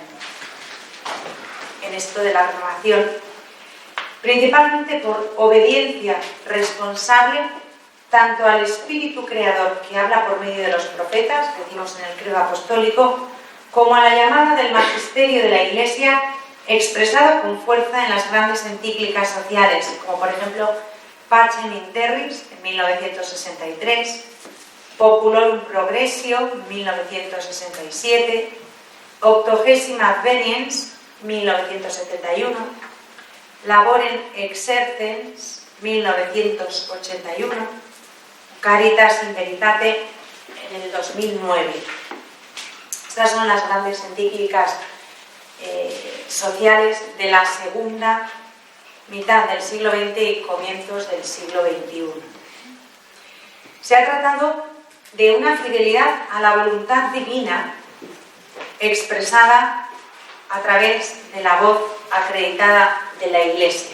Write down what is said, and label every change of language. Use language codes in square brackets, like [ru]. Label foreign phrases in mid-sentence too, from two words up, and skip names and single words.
[es] en esto de la renovación, principalmente por obediencia responsable tanto al Espíritu Creador que habla por medio de los profetas, decimos en el credo apostólico, como a la llamada del magisterio de la Iglesia expresado con fuerza en las grandes encíclicas sociales, como por ejemplo Pacem in Terris en 1963, Populorum Progressio en 1967, Octogesima Adveniens 1971, Laborem Exercens 1981, Caritas in Veritate en el 2009. Estas son las grandes encíclicas sociales de la segunda mitad del siglo XX y comienzos del siglo XXI. Se ha tratado de una fidelidad a la voluntad divina expresada a través de la voz acreditada de la Iglesia.